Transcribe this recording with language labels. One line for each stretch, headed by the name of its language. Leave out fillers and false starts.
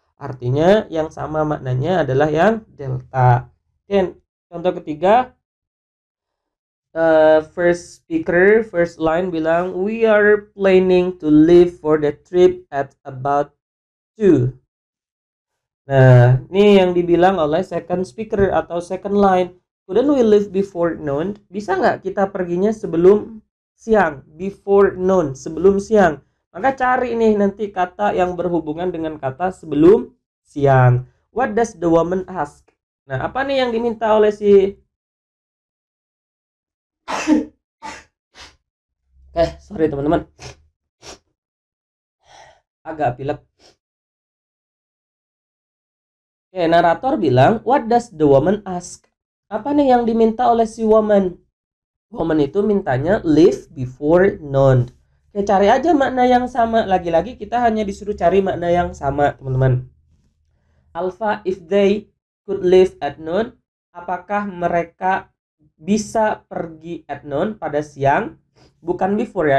Indonesian: Artinya yang sama maknanya adalah yang delta. Oke, contoh ketiga,
English: first speaker, first line
Indonesian: bilang,
English: we are planning to leave for the trip at about 2.
Indonesian: Nah, ini yang dibilang oleh second speaker atau second line.
English: Couldn't we leave before noon?
Indonesian: Bisa nggak kita perginya sebelum siang?
English: Before noon,
Indonesian: sebelum siang. Maka cari nih nanti kata yang berhubungan dengan kata sebelum siang.
English: What does the woman ask?
Indonesian: Nah, apa nih yang diminta oleh si...
English: sorry
Indonesian: teman-teman. Agak pilek. Narator bilang,
English: what does the woman ask?
Indonesian: Apa nih yang diminta oleh si woman? Woman itu mintanya
English: leave before noon.
Indonesian: Cari aja makna yang sama. Lagi-lagi kita hanya disuruh cari makna yang sama, teman-teman.
English: Alpha, if they could leave at noon,
Indonesian: apakah mereka bisa pergi
English: at noon
Indonesian: pada siang? Bukan
English: before
Indonesian: ya.